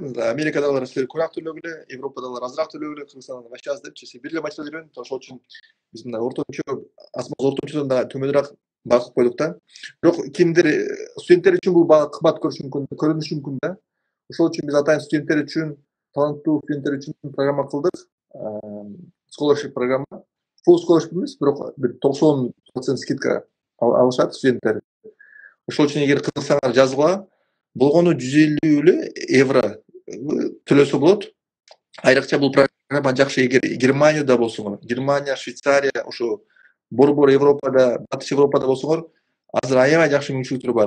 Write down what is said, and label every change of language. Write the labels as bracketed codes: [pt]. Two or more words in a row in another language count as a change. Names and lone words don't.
[ky] Америкадагылар силер көбүрөөк төлөгүлө, Европадагылар азыраак төлөгүлө, Кыргызстанда вообще аз депчи. Сиз бир эле материал үйрөнүп, ошол үчүн биз мындай ортомчо, ортомчодон да төмөнүрөөк баа кылып койдук да. Бирок кимдир студенттер үчүн бул баа кымбат көрүнүшү мүмкүн да. Ошол үчүн биз атайын студенттер үчүн, таланттуу студенттер үчүн программа кылдык. Scholarship программа. [en] Full scholarship [ky] эмес, бирок бир 90% скидка алышат студенттер. Ошол үчүн эгер кызыксаңар жазгыла, болгону 150 евро төлөсө болот. Айрыкча бул программа жакшы эгер Германияда болсоңор, Германия, Швейцария, ошо борбор Европада, Батыш Европада болсоңор, азыр аябай жакшы мүмкүнчүлүктөр бар.